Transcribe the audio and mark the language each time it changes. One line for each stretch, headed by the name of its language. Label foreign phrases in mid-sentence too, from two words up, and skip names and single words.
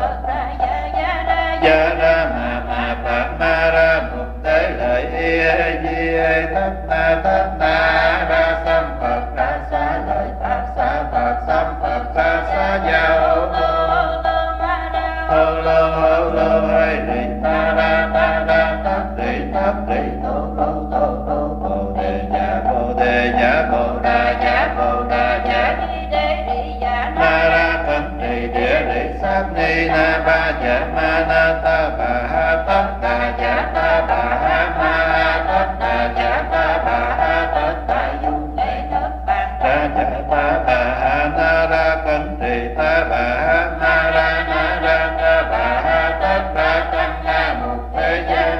Vietnamese: gia ra ma phạt ma ra mục tế lợi di thất na ra sam phật ra xá lợi pháp xá phật sam phật ra xá gia hô lô hay rì ta ra tát rì tô bồ đề giả bồ đà giả na ra thân trì địa rì sát ni na ba giả ma na ta bà ha tất đà giả ta bà ha ma tất đà giả ta bà ha tất đà dung ra giả ta bà ha na ra thân trì ta bà ha na ra ta bà ha tất đà tăng na mục thế gia